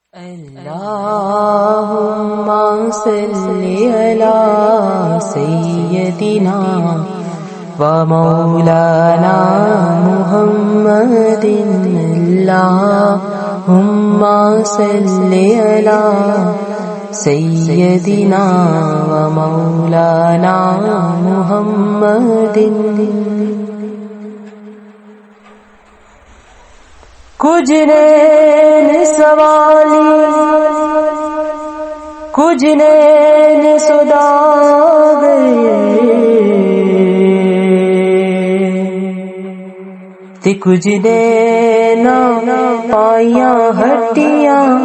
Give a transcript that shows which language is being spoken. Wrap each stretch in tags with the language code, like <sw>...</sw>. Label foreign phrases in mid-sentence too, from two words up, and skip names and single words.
<ar>اللهم صل على سيدنا ومولانا محمد. اللهم صل على سيدنا ومولانا محمد.</ar> <pa>کجھ نین سوالی کجھ نین سوداگر تے کجھ نیناں پائیاں ہٹیاں</pa>